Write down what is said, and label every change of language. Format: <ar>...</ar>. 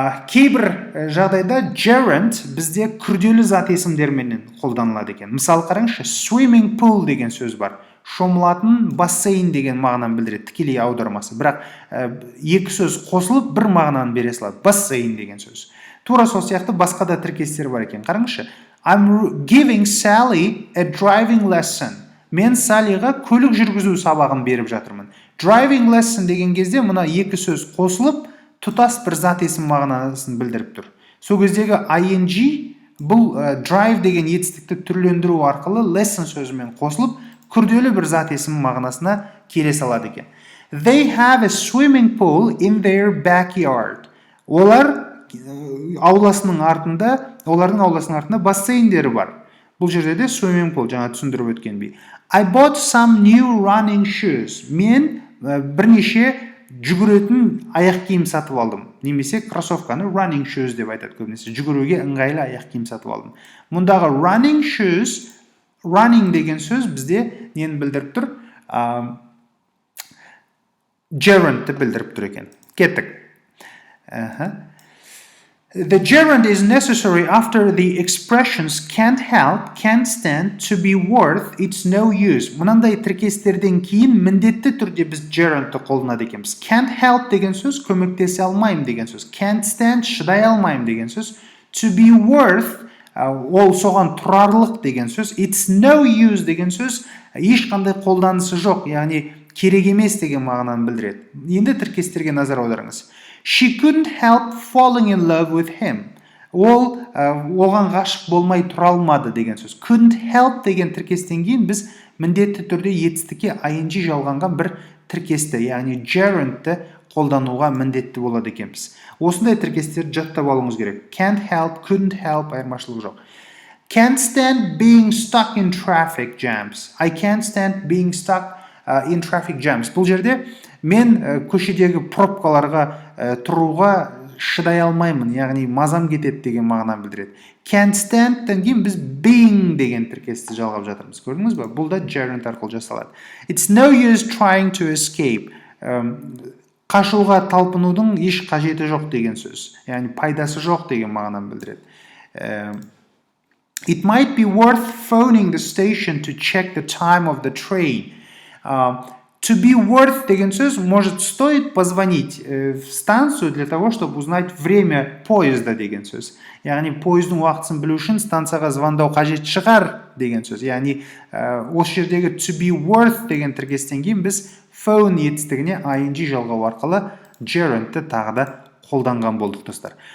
<kk>Кейбір жағдайда gerund бізде күрделі зат есімдерменен қолданылады екен. Мысалы қараңызшы, swimming pool деген сөз бар. Шомылатын бассейн деген мағынаны білдіреді, тікелей аудармасы. Бірақ екі сөз қосылып бір мағынаны бере салады. Бассейн деген сөз. Тура сол сияқты басқа да тіркестер бар екен. Қараңызшы.</kk> <en>I'm giving Sally a driving lesson.</en> <kk>Мен Салиға көлік жүргізу сабағын беріп жатырмын. Driving lesson деген кезде мына екі сөз қосылып, тұтас бір зат есім мағынасын білдіріп тұр. Сол кездегі ing бұл drive деген етістікті түрлендіру арқылы lesson сөзімен қосылып, күрделі бір зат есім мағынасына келе салады екен.</kk> <en>They have a swimming pool in their backyard.</en> <kk>Олардың ауласының артында бассейндері бар. Бұл жерде де swimming pool, жаңа түсіндіріп өткенбей. I bought some new running shoes. Мен бірнеше жүгіретін аяқ киім сатып алдым. Немесе кроссовканы running shoes деп айтады көбінесе. Жүгіруге ыңғайлы аяқ киім сатып алдым. Мұндағы running shoes, running деген сөз бізде нені білдіріп тұр? Gerundті білдіріп тұр екен. Кеттік.</kk> <en>The gerund is necessary after the expressions can't help, can't stand, to be worth, it's no use.</en> <kk>Мынандай тіркестерден кейін міндетті түрде біз gerundті қолданады екенбіз. Can't help деген сөз көмектесе алмаймын деген сөз. Can't stand шыдай алмаймын деген сөз. To be worth ол соған тұрарлық деген сөз. It's no use деген сөз ешқандай қолданысы жоқ, яғни керек емес деген мағынаны білдіреді. Енді тіркестерге назар аударыңыз. She couldn't help falling in love with him. Ол оған ғашық болмай тұра алмады деген сөз. Couldn't help деген тіркестен кейін біз міндетті түрде етістікке ing жалғанған бір тіркесті, яғни gerundті қолдануға міндетті болады екенбіз. Осындай тіркестерді жаттап алуыңыз керек.</kk> <en>Can't help, couldn't help</en> <kk>айырмашылығы жоқ.</kk> <en>Can't stand being stuck in traffic jams. I can't stand being stuck in traffic jams.</en> <kk>Бұл жерде мен көшедегі пробкаларға тұруға шыдай алмаймын, яғни мазам кетеді деген мағынаны білдіреді. Can't stand-тен кейін біз being деген тіркесті жалғап жатырмыз. Көрдіңіз бе? Бұл да gerund арқылы жасалады.</kk> <en>It's no use trying to escape.</en> <kk>Қашуға талпынудың еш қажеті жоқ деген сөз. Яғни пайдасы жоқ деген мағынаны білдіреді.</kk> <en>It might be worth phoning the station to check the time of the train. To be worth</en> <kk>деген сөз</kk> <ru>может стоит позвонить в станцию для того, чтобы узнать время поезда деген сөз.</ru> <kk>Яғни поездың уақытысын білу үшін станцияға звондау қажет шығар деген сөз. Яғни осы жердегі to be worth деген тіркестен кейін біз phone етістігіне ing жалғау арқылы gerundты тағы да қолданған болдық достар.</kk>